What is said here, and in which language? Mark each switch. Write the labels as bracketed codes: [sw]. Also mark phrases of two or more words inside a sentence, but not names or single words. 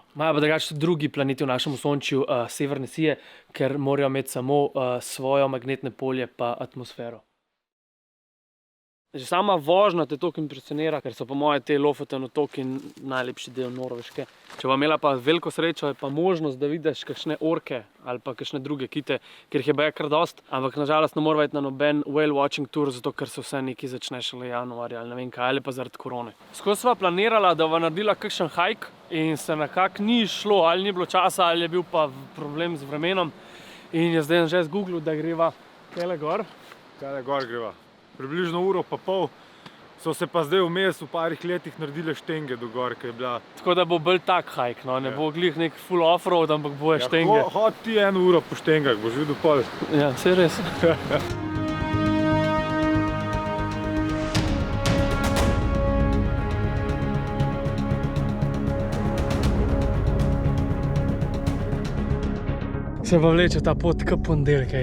[sl] Imajo pa drugače tudi drugi planeti v našem osončju severne sije, ker morajo imeti samo svojo magnetne polje pa atmosfero. Že sama vožnja te toliko impresionira, ker so po moje te Lofoten otoki najlepši del Norveške. Če vam imela pa veliko srečo, je pa možnost, da vidiš kakšne orke ali pa kakšne druge kite, ker jih je baje kar dost, ampak nažalost ne moramo iti na noben [en] whale watching tour, [sl] zato ker se vse nekaj začne šele januarja ali ne vem kaj, ali pa zaradi korone. Skozi sva planirala, da bova naredila kakšen hike in se nekako ni šlo, ali ni bilo časa, ali je bil pa problem z vremenom. In je zdaj že zgooglil, da greva tele gor. Tele gor greva. Približno uro pa pol, so se pa zdaj vmes v parih letih naredile štenge do gor, ki je bila. Tako da bo bolj tak hike, no, ne bo glih nek [en] full off-road, [sl] ampak boje štenge. Hod ti 1 uro po štengah, boš videl pol. Ja, saj res. Se pa vleče ta pot k ponedeljkej.